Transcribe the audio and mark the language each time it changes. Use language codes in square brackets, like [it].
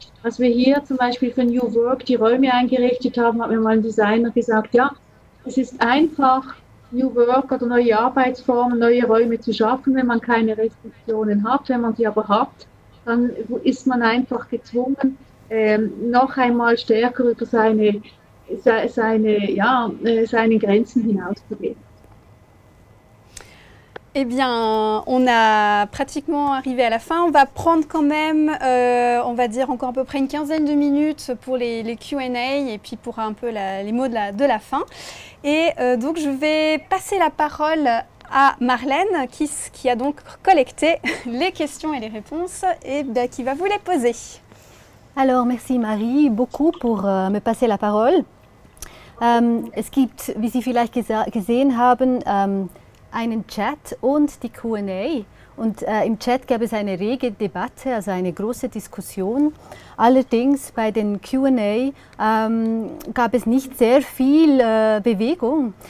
[de] Als wir hier zum Beispiel für New Work die Räume eingerichtet haben, hat mir mal ein Designer gesagt, ja, es ist einfach, New Work oder neue Arbeitsformen, neue Räume zu schaffen, wenn man keine Restriktionen hat. Wenn man sie aber hat, dann ist man einfach gezwungen, noch einmal stärker über seine Grenzen hinauszugehen. [fr] Eh bien, on a pratiquement arrivé à la fin. On va prendre quand même, on va dire encore à peu près une quinzaine de minutes pour les Q&A et puis pour un peu les mots de la fin. Et donc, je vais passer la parole à Marlène qui a donc collecté les questions et les réponses et qui va vous les poser. Alors, merci Marie beaucoup pour me passer la parole. [de] Es gibt, wie Sie vielleicht gesehen haben, einen Chat und die Q&A. Und im Chat gab es eine rege Debatte, also eine große Diskussion. Allerdings bei den Q&A gab es nicht sehr viel Bewegung.